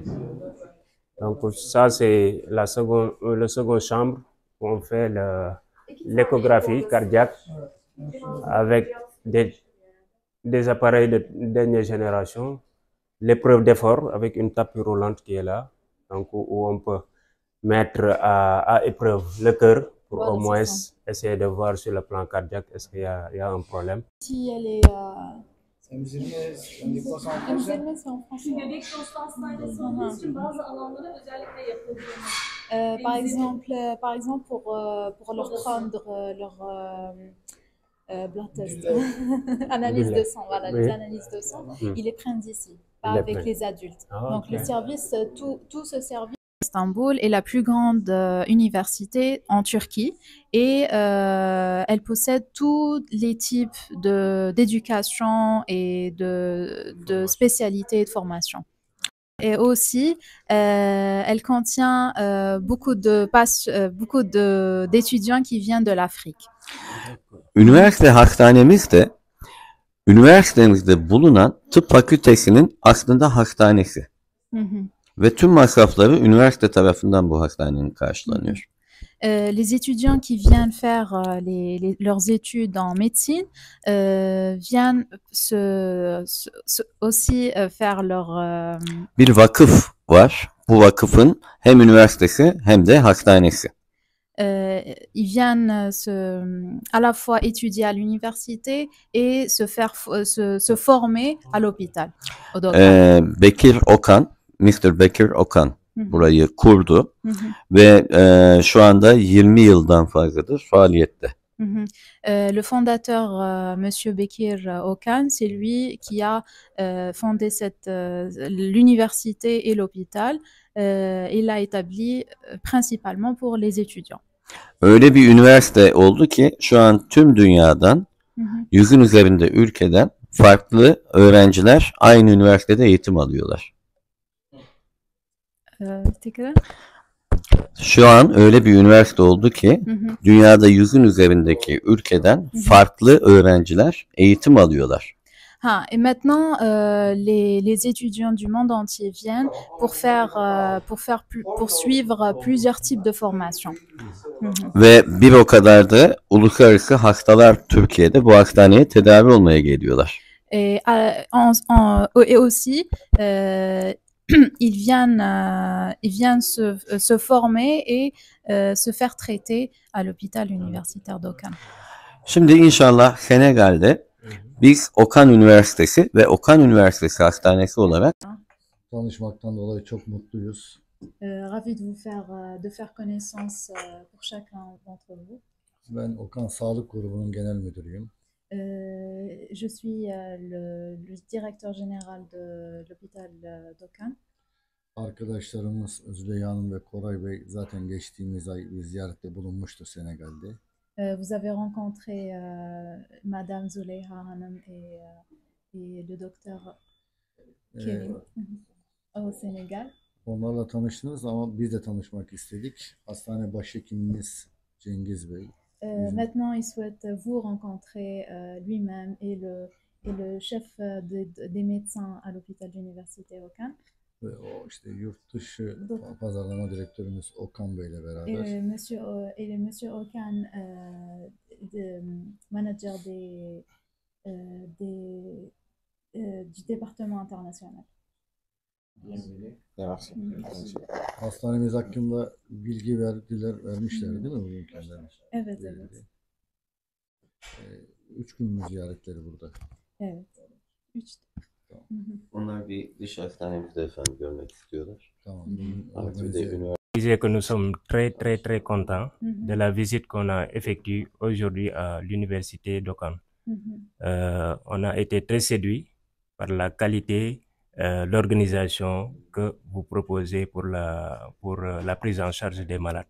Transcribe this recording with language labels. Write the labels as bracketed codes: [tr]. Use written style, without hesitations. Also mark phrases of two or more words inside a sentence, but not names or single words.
[fr] Donc ça, c'est la seconde chambre où on fait l'échographie cardiaque avec des appareils de dernière génération, l'épreuve d'effort avec une tapis roulante qui est là, donc où on peut mettre à épreuve le cœur pour au moins essayer de voir sur le plan cardiaque est-ce qu'il y a un problème. Si elle est c'est en français. [tr] Bebek konstantinası olduğu için bazı alanlara özellikle yapıldığını. [fr] Par exemple pour leur prendre leur [en] blood test, [fr] analyse de sang, voilà, les analyses de sang, ils les prennent d'ici, pas avec les adultes. Donc le service, tout ce service. Istanbul est la plus grande université en Turquie et elle possède tous les types d'éducation et de spécialités et de formation. Et aussi, elle contient beaucoup d'étudiants qui viennent de l'Afrique. [tr] Üniversite hastanemiz de üniversitemizde bulunan tıp fakültesinin aslında hastanesi. Ve tüm masrafları üniversite tarafından bu hastanenin karşılanıyor. [fr] Les étudiants qui viennent faire leurs études en médecine viennent aussi faire leur... [tr] Bir vakıf var. Bu vakıfın hem üniversitesi hem de hastanesi. [fr] Ils viennent à la fois étudier à l'université et se former à l'hôpital. [tr] Bekir Okan, Mr. Bekir Okan burayı kurdu ve şu anda 20 yıldan fazladır faaliyette. [fr] Le fondateur, Monsieur Bekir Okan, c'est lui qui a fondé l'université et l'hôpital. Il l'a établi principalement pour les étudiants. [tr] Öyle bir üniversite oldu ki şu an tüm dünyadan 100'ün üzerinde ülkeden farklı öğrenciler aynı üniversitede eğitim alıyorlar. Şu an öyle bir üniversite oldu ki dünyada 100'ün üzerindeki ülkeden farklı öğrenciler eğitim alıyorlar. [fr] Et maintenant, les étudiants du monde entier viennent pour suivre plusieurs types de formations. [tr] Ve bir o kadar da uluslararası hastalar Türkiye'de bu hastaneye tedavi olmaya geliyorlar. [fr] Et aussi, ils viennent se former et se faire traiter à l'hôpital universitaire d'Okan. [tr] Şimdi inşallah Senegal'de biz Okan Üniversitesi ve Okan Üniversitesi Hastanesi olarak tanışmaktan dolayı çok mutluyuz. [fr] Ravi de faire connaissance pour chacun d'entre vous. [tr] Ben Okan Sağlık Grubu'nun genel müdürüyüm. [fr] Je suis le directeur général de l'hôpital d'Okan. [tr] Arkadaşlarımız Züleyha Hanım ve Koray Bey zaten geçtiğimiz ay bir ziyarette bulunmuştu Senegal'de. [fr] Vous avez rencontré Madame Zuleyha Hanım et le docteur Kerim au Sénégal. [tr] Onlarla tanıştınız ama biz de tanışmak istedik. Hastane başhekimimiz Cengiz Bey. [fr] Maintenant, il souhaite vous rencontrer lui-même et le chef des médecins à l'hôpital d'université Okan. [tr] Ve o işte yurt dışı pazarlama direktörümüz Okan Bey'le beraber. [fr] Et le monsieur Okan, manager du département international. [tr] Hastanemiz hakkında bilgi vermişler değil mi bugün kendilerine? Evet, evet. 3 gün mü ziyaretleri burada? Evet. 3. Tamam. Onlar bir dış hastanemizde efendim görmek istiyorlar. Tamam. Artı bir de üniversite. [fr] Disais que nous sommes très contents de la visite qu'on a effectuée aujourd'hui à l'université d'Okan. On a été très séduits par la qualité, l'organisation que vous proposez pour la prise en charge des malades.